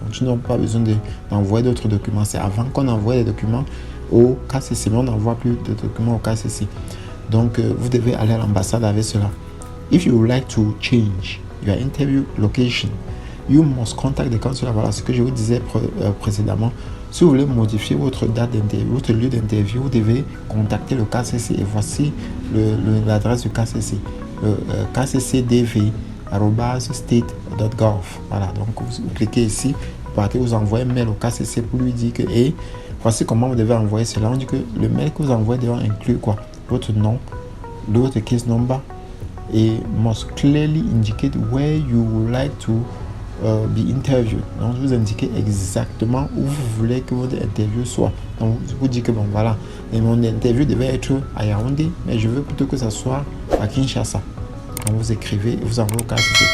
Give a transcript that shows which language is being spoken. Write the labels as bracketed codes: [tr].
[fr] Donc, tu n'as pas besoin d'envoyer d'autres documents. C'est avant qu'on envoie les documents au KCC, mais on n'envoie plus de documents au KCC. Donc, vous devez aller à l'ambassade avec cela. [en] If you would like to change your interview location, you must contact the consular. [fr] Voilà ce que je vous disais précédemment. Si vous voulez modifier votre date d'interview, votre lieu d'interview, vous devez contacter le KCC. Et voici l'adresse du KCC. kccdv@state.gov. Voilà, donc vous cliquez ici, vous partez, vous envoyez un mail au KCC pour lui dire que voici comment vous devez envoyer cela. On dit que le mail que vous envoyez doit inclure quoi? Votre nom, votre case number et [en] must clearly indicate where you would like to be interviewed. [fr] Donc vous indiquez exactement où vous voulez que votre interview soit. Donc vous dites que bon voilà, et mon interview devait être à Yaoundé, mais je veux plutôt que ça soit à Kinshasa. Donc vous écrivez et vous envoyez au KCC.